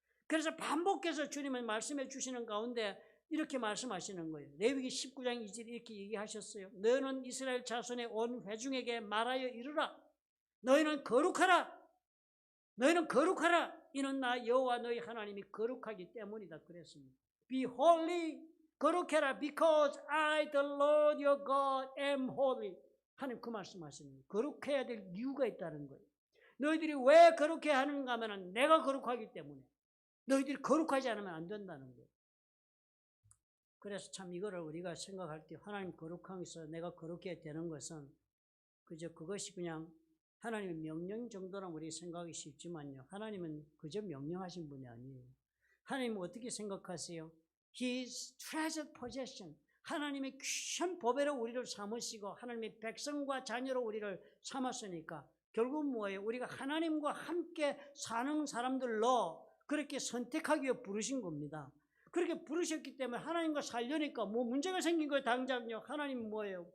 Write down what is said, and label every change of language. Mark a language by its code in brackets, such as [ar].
[ko] 그래서 반복해서 주님은 말씀해 주시는 가운데 이렇게 말씀하시는 거예요. 레위기 19장 2절 이렇게 얘기하셨어요. 너는 이스라엘 자손의 온 회중에게 말하여 이르라. 너희는 거룩하라. 너희는 거룩하라. 이는 나 여호와 너희 하나님이 거룩하기 때문이다. 그랬습니다. [en] Be holy. [ko] 거룩해라. [en] Because I, the Lord your God, am holy. [ko] 하나님 그 말씀하시는 거예요. 거룩해야 될 이유가 있다는 거예요. 너희들이 왜 거룩해야 하는가 하면 내가 거룩하기 때문에. 너희들이 거룩하지 않으면 안 된다는 거예요. 그래서 참 이거를 우리가 생각할 때 하나님 거룩함에서 내가 거룩해야 되는 것은 그저 그것이 그냥 하나님의 명령 정도라면 우리 생각이 쉽지만요. 하나님은 그저 명령하신 분이 아니에요. 하나님은 어떻게 생각하세요? [en] His treasured possession. [ko] 하나님의 귀한 보배로 우리를 삼으시고 하나님의 백성과 자녀로 우리를 삼았으니까 결국 뭐예요? 우리가 하나님과 함께 사는 사람들로 그렇게 선택하기 위해 부르신 겁니다. 그렇게 부르셨기 때문에 하나님과 살려니까 뭐 문제가 생긴 거예요. 당장요. 하나님은 뭐예요?